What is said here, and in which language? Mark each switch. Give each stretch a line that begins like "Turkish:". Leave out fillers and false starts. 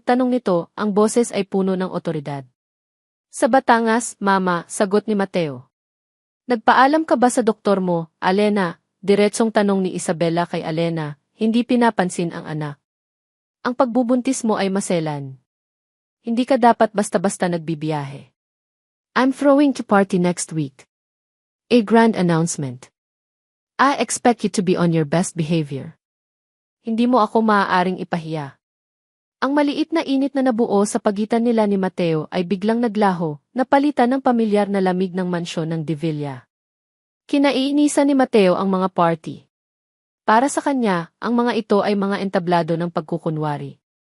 Filipino: Tanong nito, ang boses ay puno ng otoridad. Sa Batangas, Mama, sagot ni Mateo. Nagpaalam ka ba sa doktor mo, Alena? Diretsong tanong ni Isabela kay Alena, hindi pinapansin ang anak. Ang pagbubuntis mo ay maselan. Hindi ka dapat basta-basta nagbibiyahe.
English: I'm throwing to party next week. A grand announcement. I expect you to be on your best behavior.
Filipino: Hindi mo ako maaaring ipahiya. Ang maliit na init na nabuo sa pagitan nila ni Mateo ay biglang naglaho, napalitan ng pamilyar na lamig ng mansyon ng De Villa. Kinaiinisan ni Mateo ang mga party. Para sa kanya, ang mga ito ay mga entablado ng pagkukunwari.